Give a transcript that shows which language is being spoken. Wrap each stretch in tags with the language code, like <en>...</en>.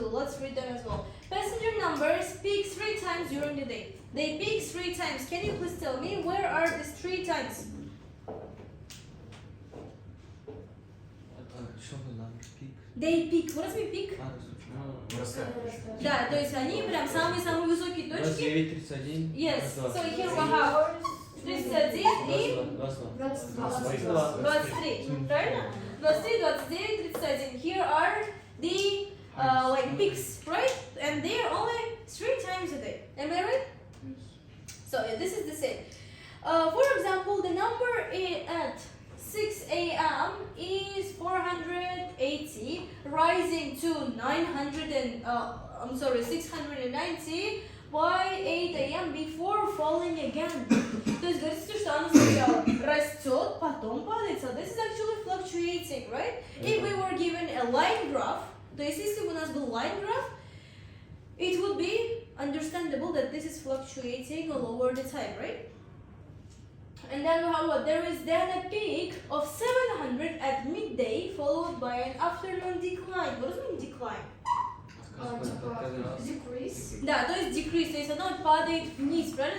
<en>Let's read them as well. Passenger numbers peak 3 times during the day. They peak 3 times. Can you please tell me where are these 3 times?</en> <ru>Что мы нам пик?</ru> <en>They peak. What does mean peak?</en> <ru>Вырастает. Да, то есть они прям самые-самые высокие точки. 29, 31.</ru> <en>Yes, so here we have 31</en> <ru>и 23. Правильно? 23, 29, 31.</ru> <en>Here are the like peaks, right? And they are only 3 times a day. Am I right? So yeah, this is the same. For example, the number at 6 a.m. is 480, rising to 690 by 8 a.m. before falling again.</en> <ru>То есть говорится, что оно сначала растет, потом падает.</ru> <en>So this is actually fluctuating, right? If we were given a line graph,</en> <ru>то есть если бы у нас был</ru> <en>line graph, it would be understandable that this is fluctuating all over the time, right? And then we have what? There is then a peak of 700 at midday, followed by an afternoon decline. What does it mean decline? Decrease.</en> <ru>Да, то есть decrease, то есть оно падает вниз, правильно?</ru>